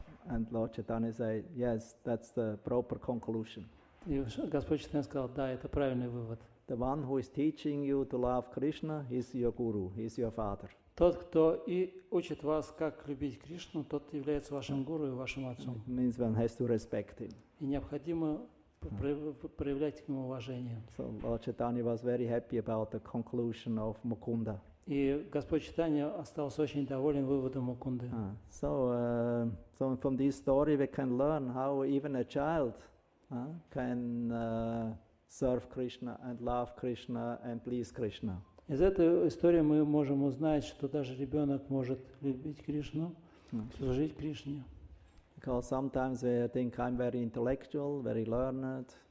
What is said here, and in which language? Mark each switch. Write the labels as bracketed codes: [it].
[en] And Lord Chaitanya said, yes, that's the proper conclusion. [ru] И Господь Чайтанья сказал, да, это правильный вывод. [en] The one who is teaching you to love Krishna is your guru, is your father. [ru] Тот, кто и учит вас, как любить Кришну, тот является вашим гуру и вашим отцом. [en] It means one has to respect him. [ru] И необходимо проявлять к нему уважение. [en] So Lord Chaitanya was very happy about the conclusion of Mukunda. [ru] И Господь Чайтанья остался очень доволен выводом Мукунды. [en] So from this story we can learn how even a child can serve Krishna and love Krishna and please Krishna. [ru] Из этой истории мы можем узнать, что даже ребенок может любить Кришну, служить Кришне. [en] Because sometimes we think I'm very intellectual, very learned,